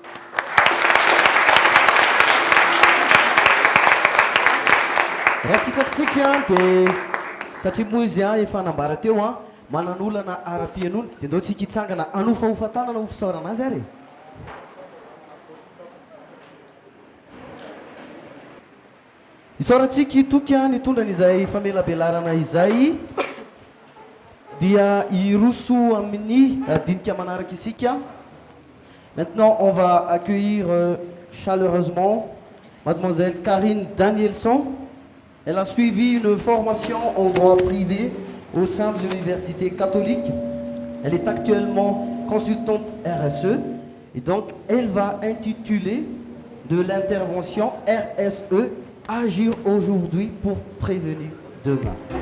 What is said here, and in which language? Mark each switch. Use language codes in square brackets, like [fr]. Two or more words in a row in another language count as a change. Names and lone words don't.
[mg] Raha sitrapisika dia satria moa izy efa anambara teo manan'olana ara-pianona dia ndao tsika hitsangana anofahofa tanana ho fisaorana azy ary. Isaorantsika itoky nitondra n'izay famelabelarana izay dia iroso amin'ny dinika manaraka isika. [fr] Maintenant on va accueillir chaleureusement mademoiselle Karine Danielson. Elle a suivi une formation en droit privé au sein de l'université catholique. Elle est actuellement consultante RSE et donc elle va intituler de l'intervention RSE Agir aujourd'hui pour prévenir demain.